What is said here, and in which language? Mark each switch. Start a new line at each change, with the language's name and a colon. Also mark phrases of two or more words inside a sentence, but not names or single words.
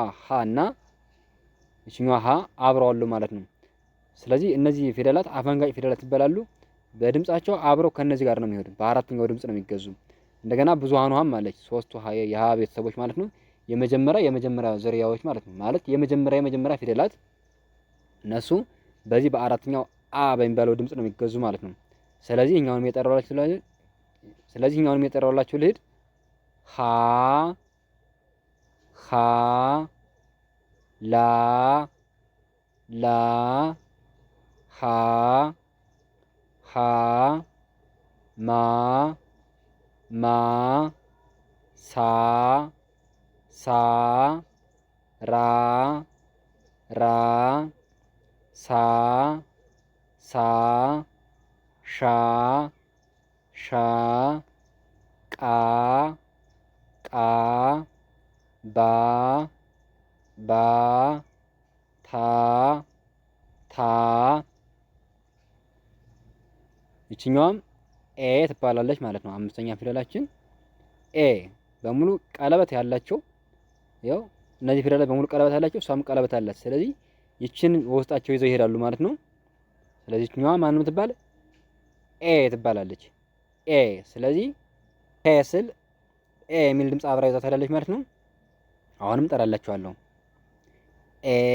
Amharic: ሀ እና ይቺኛዋ ሀ አብረው አሉ ማለት ነው። ስለዚህ እነዚህ ፊደላት አፈንጋጭ ፊደላት ይባላሉ። በድምጻቸው አብረው ከነዚህ ጋር ነው የሚሄዱ። በአራተኛው ድምጽ ነው የሚገዙ። እንደገና ብዙሃኑ ሀም አለች። ሶስቱ የሀ ቤተሰቦች ማለት ነው። የመጀመሪያ ዝርያዎች ማለት ነው። ማለት የመጀመሪያ ፊደላት እነሱ በዚህ በአራተኛው አ በሚባለው ድምጽ ነው የሚገዙ ማለት ነው። ስለዚህ እኛውንም የጠራውላችሁ ልሂድ። ሀ ሀ ላ ላ ሀ ሀ ማ ማ ሳ ሳ ራ ራ ሳ ሳ ሻ ሻ ቃ ቃ ባ ባ ታ ታ። ይችኛዋም ኤ ትባላለች ማለት ነው። አምስተኛ ፊደላችን ኤ በሙሉ ቀለበት ያላቸው ያው እነዚህ ፊደላት በሙሉ ቀለበት ያላቸው እሷም ቀለበት አላት። ስለዚህ ይችን በውስጣቸው ይዘው ይሄዳሉ ማለት ነው። ስለዚህ ይችኛዋ ማንም ትባል ኤ ትባላለች። ኤ። ስለዚህ ኤ ስል ኤ የሚል ድምጽ አብራ ይዛ ትሄዳለች ማለት ነው። አሁንም ጠራላችኋለሁ። ኤ